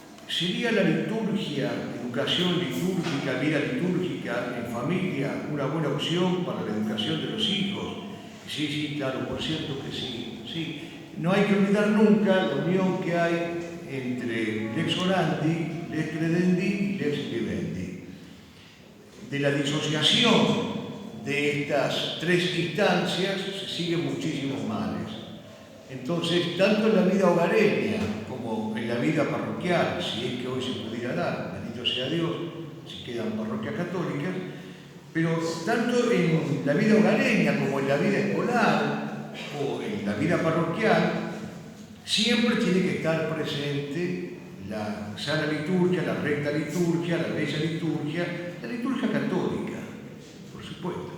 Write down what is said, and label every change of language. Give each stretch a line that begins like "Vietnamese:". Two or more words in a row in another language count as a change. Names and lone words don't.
Spanish: ¿sería la liturgia, educación litúrgica, vida litúrgica en familia, una buena opción para la educación de los hijos? Sí, sí, claro, por cierto que sí. Sí. No hay que olvidar nunca la unión que hay entre
Latin: lex orandi, lex credendi
Spanish: y
Latin: lex vivendi.
Spanish: De la disociación de estas tres instancias se siguen muchísimos males. Entonces, tanto en la vida hogareña como en la vida parroquial, si es que hoy se pudiera dar, bendito sea Dios, si quedan parroquias católicas, pero tanto en la vida hogareña como en la vida escolar o en la vida parroquial, siempre tiene que estar presente la sana liturgia, la recta liturgia, la bella liturgia, la liturgia católica, por supuesto.